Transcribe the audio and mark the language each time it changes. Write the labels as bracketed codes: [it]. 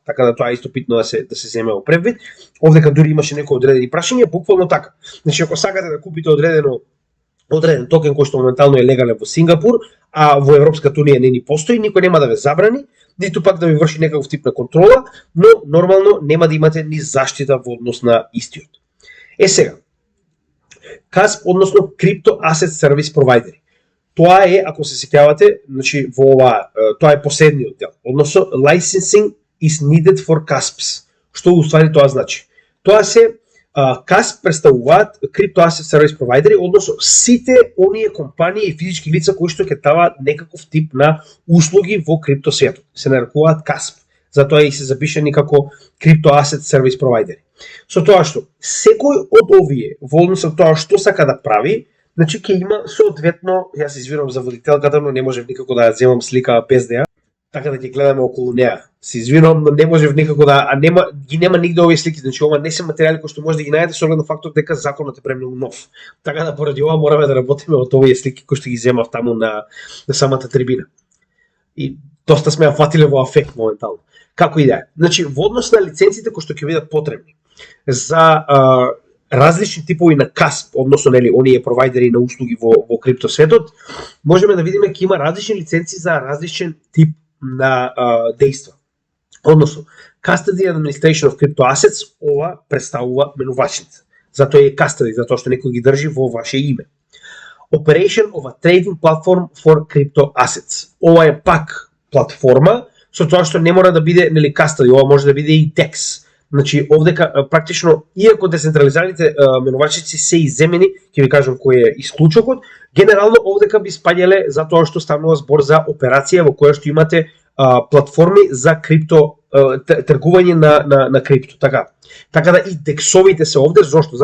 [mk] Така да тоа е исто питно да се земе во предвид. Овдека дури имаше некои одредени прашања, буквално така. Значи ако сакате да купите одреден токен кој што моментално е легален во Сингапур, а во Европската унија не ни постои, никој нема да ве забрани, ниту пак да ви врши некаков тип на контрола, но нормално нема да имате ни заштита во однос на истиот. Сега, CASP, односно Crypto Asset Service Provider. Тоа е, ако се сеќавате, значи во ова, тоа е последниот дел. Односно, [en] licensing is needed for CASPs. [mk] Што уствари тоа значи? Тоа се CASP представуваат Crypto Asset Service Provider, односно сите оние компании и физички лица кои што ќе даваат некаков тип на услуги во крипто светот. Се нарекуваат CASP. Затоа и се запишани како Crypto Asset Service Provider. Со тоа што секој од овие во однос на тоа што сака да прави, значи ќе има соодветно, јас извинувам за водителката, но не можев никако да ја земам слика без да ја, така да ќе гледаме околу неа. Се извинувам, но не можев никако да, нема нигде овие слики, значи ова не се материјали кои што може да ги најдете со оглед на фактот дека законот е премногу нов. Така да поради ова мораме да работиме од овие слики кои што ги земав таму на самата трибина. И доста сме ја фатиле во афект моментално. Како и да е. Значи во однос на лиценците кои што ќе бидат потребни за различни типови на CASP, односно нели оние провайдери на услуги во крипто светот, можеме да видиме дека има различни лиценци за различен тип на дејства. Односно, [en] Custody and Administration of Crypto Assets, [mk] ова представува менувачница. Затоа е custody, затоа што некој ги држи во ваше име. [en] Operation of a Trading Platform for Crypto Assets. [mk] Ова е пак платформа, со тоа што не мора да биде нели custody, ова може да биде и DEX. Значи, овдека практично, иако децентрализираните менувачници се иземени, ќе ви кажам кој е исклучокот, генерално овдека би спаѓале затоа што станува збор за операција во која што имате платформи за крипто, тргување на крипто, така да и дексовите се овде, зошто?